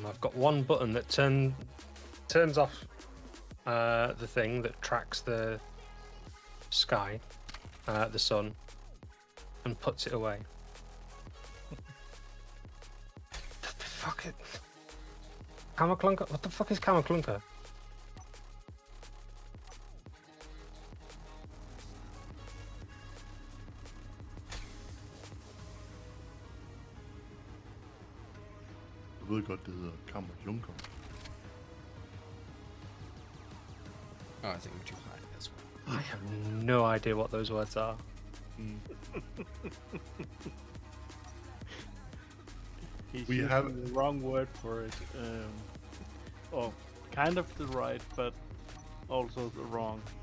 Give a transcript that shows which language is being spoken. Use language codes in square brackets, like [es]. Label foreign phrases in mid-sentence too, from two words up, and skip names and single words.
[en] I've got one button that turns off the thing that tracks the sky, the sun, and puts it away. Fuck it. Kamaclunker? What the fuck is Kamaclunker? [da] Jeg ved godt, det hedder Kammerjunker. [en] Oh, I think I'm too high. That's why. I have no idea what those words are. He's We using have- the wrong word for it. Or kind of the right, but also the wrong.